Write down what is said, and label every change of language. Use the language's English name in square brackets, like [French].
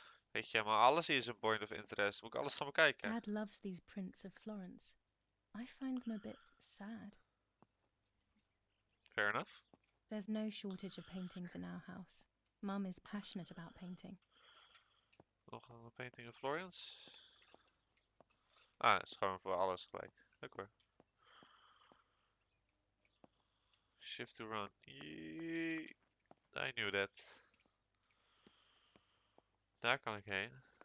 [Dutch] Weet je, maar alles hier is een point of interest. Moet ik alles gaan bekijken? [English] Dad loves these prints of Florence. I find them a bit sad. Fair enough. There's no shortage of paintings in our house. Mum is passionate about painting. [Dutch] Nog een [English] painting of Florence. [Dutch] Ah, het is gewoon voor alles gelijk. Leuk hoor. [English] Shift to run. Yee. I knew that. [Dutch] Daar kan ik heen.